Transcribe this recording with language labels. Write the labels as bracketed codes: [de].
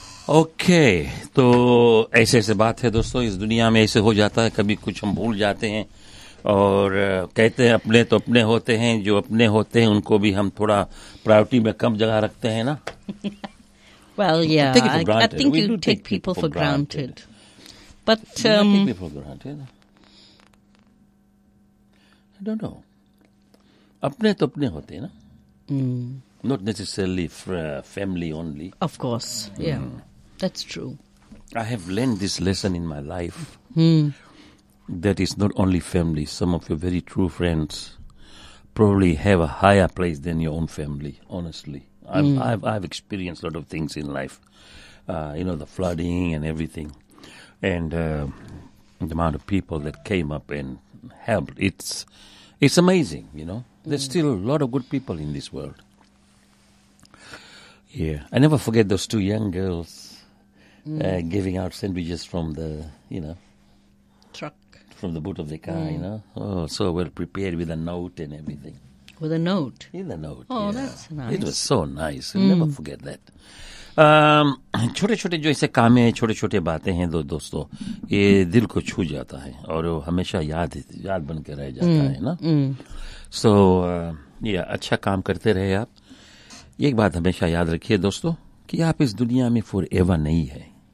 [hi] Okay तो ऐसे ऐसे बात है दोस्तों, इस दुनिया में ऐसे हो जाता है, कभी कुछ हम भूल जाते हैं और कहते हैं अपने तो अपने होते हैं, जो अपने होते हैं उनको भी हम थोड़ा प्रायोरिटी में कम जगह रखते हैं ना. [en] Well, yeah, I think you take people for granted. But do you take people for granted? I don't know. [hi] अपने तो अपने होते हैं ना. [en] Not necessarily for family only. Of course, yeah, that's true. I have learned this lesson in my life. Mm. That is not only family. Some of your very true friends probably have a higher place than your own family. Honestly. I've experienced a lot of things in life, you know, the flooding and everything, and the amount of people that came up and helped. It's amazing, you know. There's still a lot of good people in this world. Yeah, I never forget those two young girls giving out sandwiches from the, you know, truck, from the boot of the car. You know, oh, so well prepared with a note and everything. With a note. In the note. Oh, that's nice. It was so nice. I'll never forget that. [hi] छोटे छोटे जो ऐसे काम हैं, छोटे छोटे बातें हैं दोस्तों, ये दिल को छू जाता है और हमेशा याद बन के रह जाता है ना. सो ये अच्छा काम करते रहे आप. एक बात हमेशा याद रखिए दोस्तों कि आप इस दुनिया में फॉर एवर नहीं है.